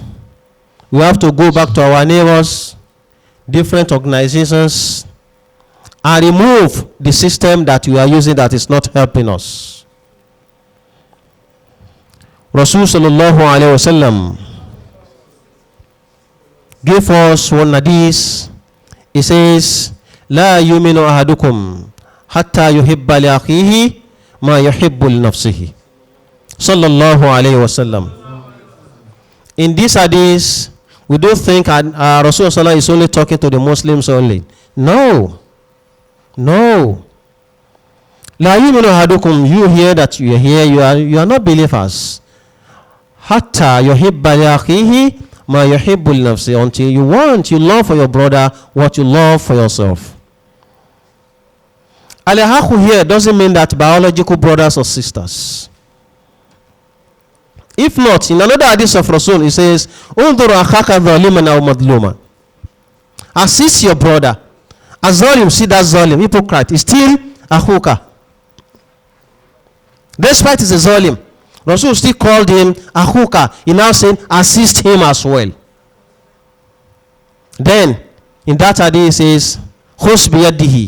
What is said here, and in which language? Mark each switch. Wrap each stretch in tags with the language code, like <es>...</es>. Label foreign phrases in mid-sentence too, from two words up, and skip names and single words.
<en>We have to go back to our neighbors, different organizations, and remove the system that we are using that is not helping us.</en> <ar>رسول الله عليه وسلم</ar> <en>gave us one hadith. He says,</en> <ar>لا يؤمن أحدكم حتى يحب لأخيه ما يحب لنفسه. صلى الله عليه وسلم.</ar> <en>In this hadith, we don't think Rosululah is only talking to the Muslims only. No. No.</en> <ar>لا يؤمن أحدكم,</ar> <en>you hear that you are here, you are not believers.</en> <ar>حتى يحب لأخيه ما يحب لنفسه,</ar> <en>until you love for your brother what you love for yourself. Al-Akhu here doesn't mean that biological brothers or sisters. If not, in another hadith of Rasul, it says,</en> <ar>انظر أخاك ظالما أو مظلوما.</ar> <en>Assist your brother. A zalim, see that zalim, hypocrite, is still akhuka. Despite it's a zalim, Rasul still called him akhuka. He now saying, assist him as well. Then, in that hadith, it says,</en> <ar>خذ بيده.</ar>